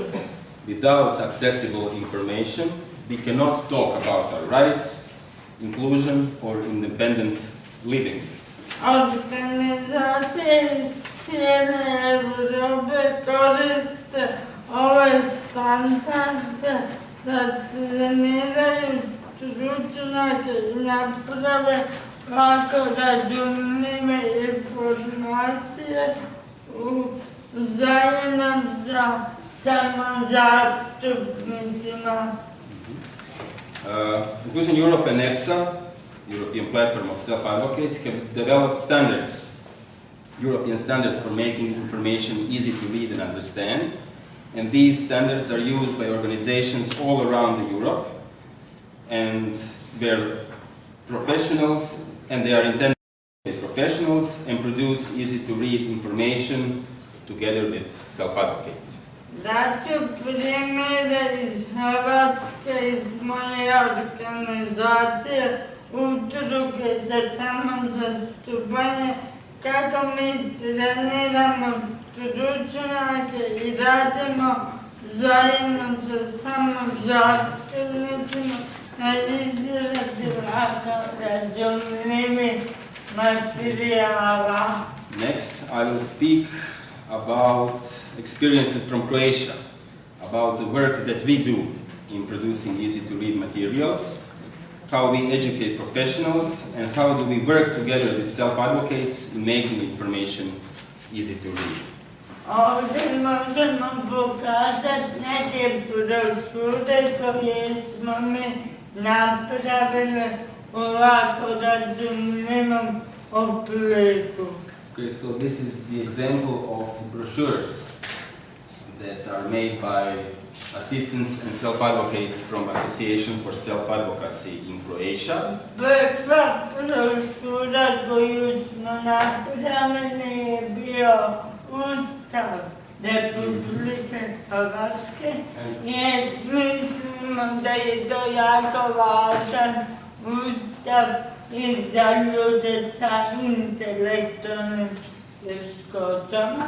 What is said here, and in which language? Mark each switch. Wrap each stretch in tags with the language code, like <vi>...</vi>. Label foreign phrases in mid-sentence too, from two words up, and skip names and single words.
<en>Without accessible information, we cannot talk about our rights, inclusion, or independent living.</en> <hr>Organizacije iz cijele Evrope koriste ove standarde da treniraju stručnjake i naprave lako razumljive informacije zajedno sa samozastupnicima.</hr> <en>Inclusion Europe and EPSA, European Platform of Self-Advocates, have developed standards, European standards for making information easy to read and understand. And these standards are used by organizations all around Europe, and they're professionals, and they are intended to be professionals and produce easy to read information together with self-advocates.</en> <hr>Daću primjere iz Hrvatske, iz moje organizacije, udruge za samozastupanje, kako mi treniramo stručnjake i radimo zajedno sa samozastupnicima na izradi lako razumljivih materijala.</hr> <en>Next, I will speak about experiences from Croatia, about the work that we do in producing easy-to-read materials, how we educate professionals, and how do we work together with self-advocates in making information easy to read.</en> <hr>Ovdje možemo pokazati neke brošure koje smo mi napravili u lako razumljivom obliku.</hr> <en>Okay, so this is the example of brochures that are made by assistants and self-advocates from Association for Self-Advocacy in Croatia.</en> <hr>Prva brošura koju smo napravili je bio Ustav Republike Hrvatske, jer mislimo da je to jako važan ustav i za ljude sa intelektualnim teškoćama.</hr>